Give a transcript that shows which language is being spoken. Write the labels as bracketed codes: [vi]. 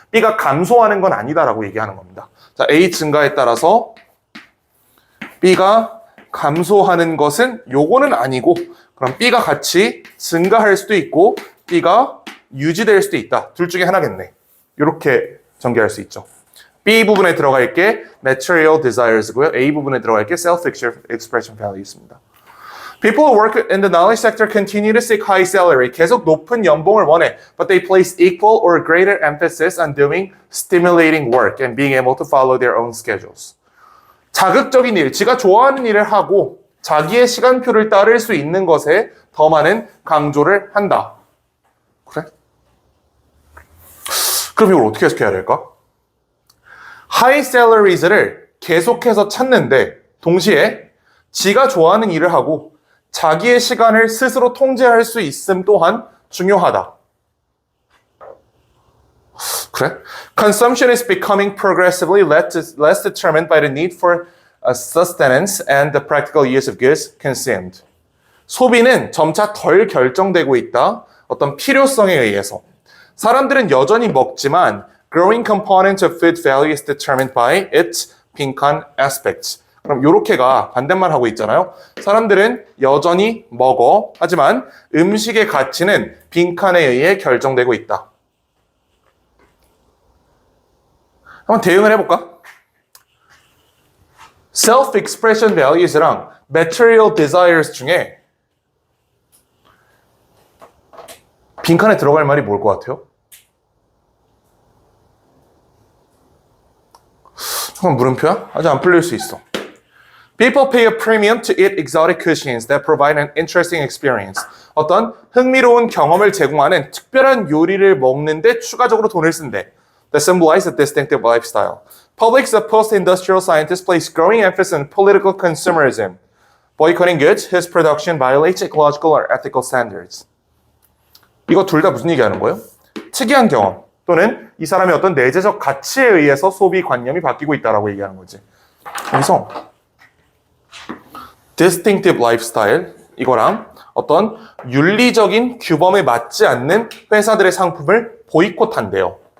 [ko] B가 감소하는 건 아니다라고 얘기하는 겁니다. 자, A 증가에 따라서 B가 감소하는 것은 요거는 아니고 그럼 B가 같이 증가할 수도 있고 B가 유지될 수도 있다. 둘 중에 하나겠네. 이렇게 전개할 수 있죠. B 부분에 들어갈 게 material desires고요. A 부분에 들어갈 게 self-expression values입니다. [en] People who work in the knowledge sector continue to seek high salary. [ko] 계속 높은 연봉을 원해. [en] But they place equal or greater emphasis on doing stimulating work and being able to follow their own schedules. [ko] 자극적인 일, 지가 좋아하는 일을 하고 자기의 시간표를 따를 수 있는 것에 더 많은 강조를 한다. 그래? 그럼 이걸 어떻게 해석해야 될까? High salaries를 계속해서 찾는데 동시에 지가 좋아하는 일을 하고 자기의 시간을 스스로 통제할 수 있음 또한 중요하다. 그래? [en] Consumption is becoming progressively less determined by the need for sustenance and the practical use of goods consumed. [ko] 소비는 점차 덜 결정되고 있다. 어떤 필요성에 의해서. 사람들은 여전히 먹지만 [en] growing component of food value is determined by its [ko] 빈칸 [en] aspects. [ko] 그럼 요렇게가 반대말 하고 있잖아요. 사람들은 여전히 먹어. 하지만 음식의 가치는 빈칸에 의해 결정되고 있다. 한번 대응을 해볼까? self-expression values랑 material desires 중에 빈칸에 들어갈 말이 뭘 것 같아요? 잠깐 물음표야? 아직 안 풀릴 수 있어. [en] People pay a premium to eat exotic cuisines that provide an interesting experience. [ko] 어떤 흥미로운 경험을 제공하는 특별한 요리를 먹는데 추가적으로 돈을 쓴대. [en] That symbolize a distinctive lifestyle. Publics of post-industrial scientists place growing emphasis on political consumerism. Boycotting goods, whose production violates ecological or ethical standards. [ko] 이거 둘 다 무슨 얘기하는 거예요? 특이한 경험. 또는 이 사람의 어떤 내재적 가치에 의해서 소비관념이 바뀌고 있다라고 얘기하는 거지. 그래서 [en] distinctive lifestyle [ko] 이거랑 어떤 윤리적인 규범에 맞지 않는 회사들의 상품을 보이콧한대요.